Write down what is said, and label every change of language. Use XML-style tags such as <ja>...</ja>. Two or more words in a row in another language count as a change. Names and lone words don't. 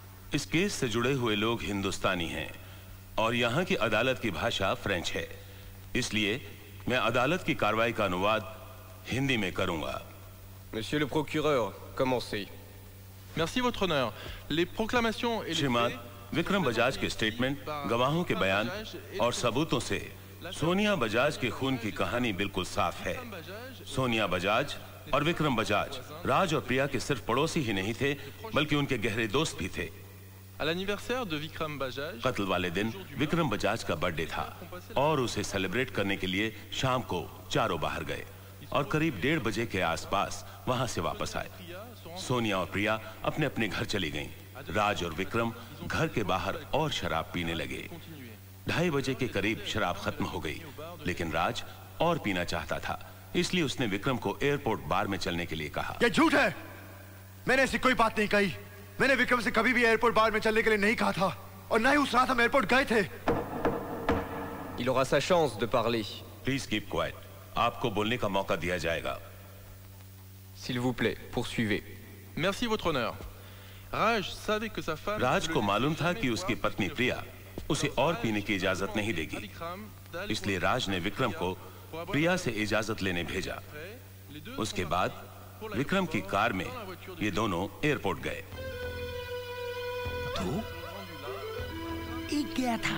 <hi>इस केस से जुड़े हुए लोग हिंदुस्तानी हैं और यहाँ की अदालत की भाषा फ्रेंच है, इसलिए मैं अदालत की कार्रवाई का अनुवाद हिंदी में करूंगा।</hi> <fr>Monsieur le procureur, commencez. Merci votre honneur. Les proclamations et les</fr> <hi>श्रीमान विक्रम बजाज के स्टेटमेंट, गवाहों के बयान और सबूतों से सोनिया बजाज के खून की कहानी बिल्कुल साफ है। सोनिया बजाज और विक्रम बजाज राज और प्रिया के सिर्फ पड़ोसी ही नहीं थे, बल्कि उनके गहरे दोस्त भी थे।</hi> <fr>À l'anniversaire de Vikram Bajaj,</fr> <hi>कत्ल वाले दिन विक्रम बजाज का बर्थडे था और उसे सेलिब्रेट करने के लिए शाम को चारों बाहर गए और करीब 1:30 बजे के आसपास वहां से वापस आए। सोनिया और प्रिया अपने अपने घर चली गईं। राज और विक्रम घर के बाहर और शराब पीने लगे। 2:30 बजे के करीब शराब खत्म हो गई, लेकिन राज और पीना चाहता था, इसलिए उसने विक्रम को एयरपोर्ट बार में चलने के लिए कहा। यह झूठ है, मैंने ऐसी कोई बात नहीं कही। मैंने विक्रम से कभी भी एयरपोर्ट बार में चलने के लिए नहीं कहा था और न ही उस रात हम एयरपोर्ट गए थे।</hi> <fr>Il aura sa chance de parler.</fr> <en>Please keep quiet,</en> <hi>आपको बोलने का मौका दिया जाएगा।</hi> <fr>S'il vous plaît, poursuivez. merci votre honneur. Raj savait que sa femme</fr> <hi>राज को मालूम था कि उसकी पत्नी प्रिया उसे और पीने की इजाजत नहीं देगी, इसलिए राज ने विक्रम को प्रिया से इजाजत लेने भेजा। उसके बाद विक्रम की कार में ये दोनों एयरपोर्ट गए। तो एक गया था।</hi>